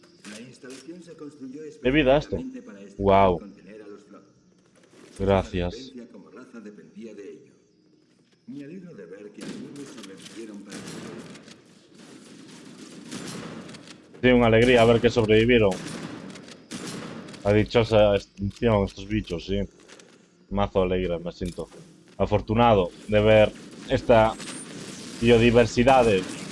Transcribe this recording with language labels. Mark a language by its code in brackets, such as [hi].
[es] La instalación se construyó ¿Qué vida esto? específicamente para estudiar Wow. y contener a los Flood. Gracias. Su supervivencia como raza dependía de ello. Me alegro de ver que algunos sobrevivieron para [gl] Sí, unha alegría ver que sobrevivieron. A dichosa extinción estos bichos, sí. Mazo alegre me siento. Afortunado de ver esta biodiversidade.